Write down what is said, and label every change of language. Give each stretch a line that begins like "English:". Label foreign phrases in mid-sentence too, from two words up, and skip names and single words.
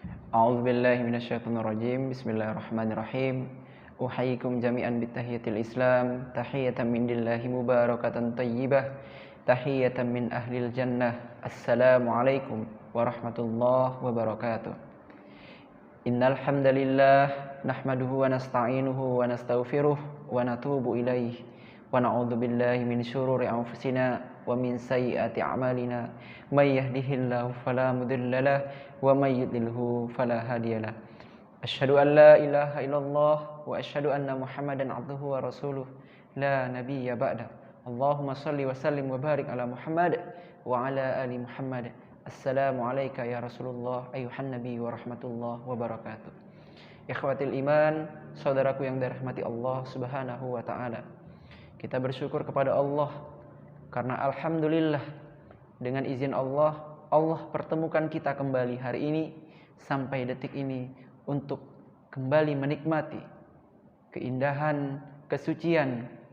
Arabic: أعوذ بالله من الشيطان الرجيم. بسم الله الرحمن الرحيم. أحييكم جميعا بتحية الإسلام، تحية من عند الله مباركة طيبة، تحية من أهل الجنة. السلام عليكم ورحمة الله وبركاته. إن الحمد لله نحمده ونستعينه ونستغفره ونتوب إليه ونعوذ بالله من شرور أنفسنا ومن سيئات أعمالنا من يهده الله فلا مضل له ومن يضلله فلا هادي له. أشهد أن لا إله إلا الله وأشهد أن محمدا عبده ورسوله لا نبي بعده. اللهم صل وسلم وبارك على محمد وعلى آل محمد. السلام عليك يا رسول الله أيها النبي ورحمة الله وبركاته. إخوة الإيمان,
Indonesian: saudaraku yang dirahmati
Arabic: الله سبحانه وتعالى.
Indonesian: Kita bersyukur kepada Allah karena alhamdulillah dengan izin Allah, Allah pertemukan kita kembali hari ini sampai detik ini untuk kembali menikmati keindahan, kesucian